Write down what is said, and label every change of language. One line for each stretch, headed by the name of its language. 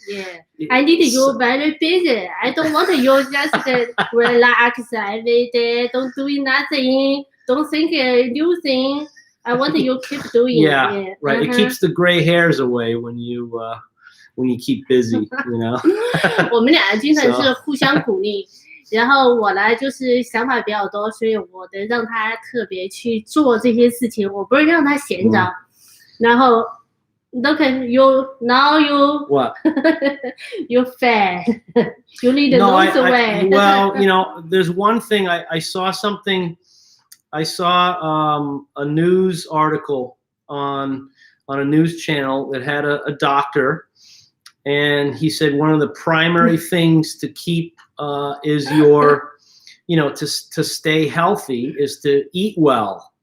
English: Yeah, I need you very busy. I don't want you just relax every day. Don't do nothing. Don't think new thing. I want you keep doing. Yeah, right. It keeps the gray hairs away when you keep busy.
Chinese: 我们俩经常是互相鼓励，然后我呢就是想法比较多，所以我得让他特别去做这些事情，我不是让他闲着。然后
English: look at you now, you what? You fat. You need to lose weight. Well, there's one thing I saw something. I saw a news article on a news channel that had a doctor, and he said one of the primary things to keep is your, to stay healthy is to eat well.